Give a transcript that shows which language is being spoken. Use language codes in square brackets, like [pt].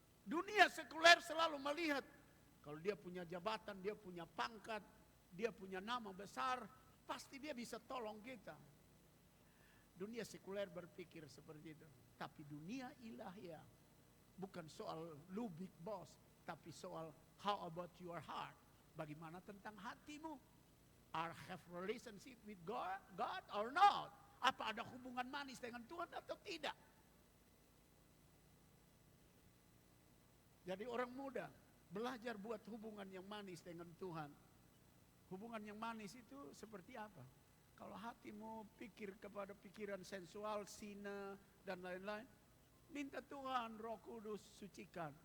[id] Dunia sekuler selalu melihat kalau dia punya jabatan, dia punya pangkat, dia punya nama besar, pasti dia bisa tolong kita. Dunia sekuler berpikir seperti itu. Tapi dunia ilahiyah bukan soal lu [en] big boss, [id] tapi soal [en] how about your heart? [id] Bagaimana tentang hatimu? [en] Are have relationship with God or not? [id] Apa ada hubungan manis dengan Tuhan atau tidak? Jadi orang muda belajar buat hubungan yang manis dengan Tuhan. Hubungan yang manis itu seperti apa? Kalau hatimu pikir kepada pikiran sensual, zina, dan lain-lain, minta Tuhan Roh Kudus sucikan.